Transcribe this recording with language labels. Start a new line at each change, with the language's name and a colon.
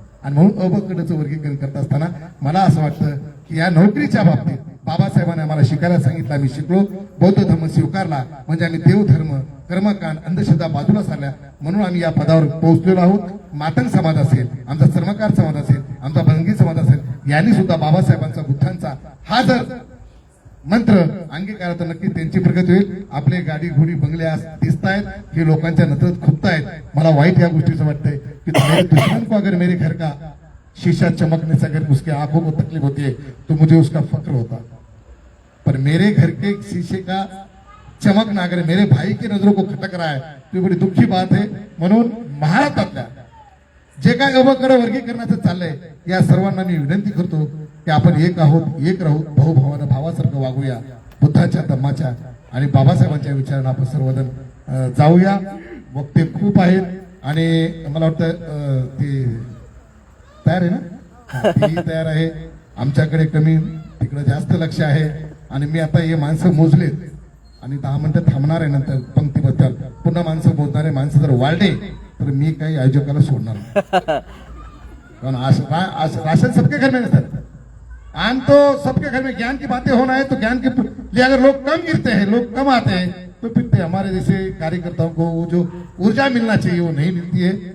Marathi: आणि म्हणून अबकडचं वर्गीकरण करत असताना मला असं वाटतं की या नोकरीच्या बाबतीत बाबासाहेबांनी आम्हाला शिकायला सांगितलं, आम्ही शिकलो, बौद्ध धर्म स्वीकारला म्हणजे आम्ही देवधर्म, कर्मकांड, अंधश्रद्धा बाजूला सारल्या म्हणून आम्ही या पदावर पोहोचलेलो आहोत. मातंग समाज असेल, आमचा चर्मकार समाज असेल, आमचा भंगी समाज असेल, यांनी सुद्धा बाबासाहेबांचा, बुद्धांचा हा जर मंत्र अंगीकार तर नक्की त्यांची प्रगती होईल. आपले गाडी घोडी बंगले आज दिसतायत, हे लोकांच्या नजरेत खुपतायत. मला वाईट या गोष्टीचं वाटतंय की
Hindi: तुम्हारे दुश्मन को अगर मेरे घर का शीशा चमकने से अगर उसके आंखों को तकलीफ होती है तो मुझे उसका फक्र होता, पर मेरे घर के शीशे का चमकना अगर मेरे भाई की नजरों को खटक रहा है तो बड़ी दुःखी बात है.
Marathi: म्हणून महाराष्ट्रातल्या जे काय अवकडे वर्गीकरणाचं चाललंय या सर्वांना मी विनंती करतो की आपण एक आहोत, एक राहू, भाऊभावानं भावासारखं वागूया. बुद्धाच्या धम्माच्या आणि बाबासाहेबांच्या विचारांना आपण सर्वजण जाऊया. वक्ते खूप आहेत आणि मला वाटतं ते तयार आहे ना, तेही तयार आहे. आमच्याकडे कमी, तिकडे जास्त लक्ष आहे आणि मी आता हे माणसं मोजलेत आणि 10 मिनिटं थांबणार आहे नंतर पंक्तीबद्दल. पुन्हा माणसं मोजणारे माणसं जर वाढले तर मी काही आयोजकाला सोडणार नाही.
Hindi: कारण राशन सबके घर में नहीं सर, आम तो सबके घर में ज्ञान की बातें होना है तो ज्ञान के लिए अगर लोग कम गिरते हैं, लोग कम आते हैं तो फिर हमारे जैसे कार्यकर्ताओं को वो जो ऊर्जा मिलना चाहिए वो नहीं मिलती है.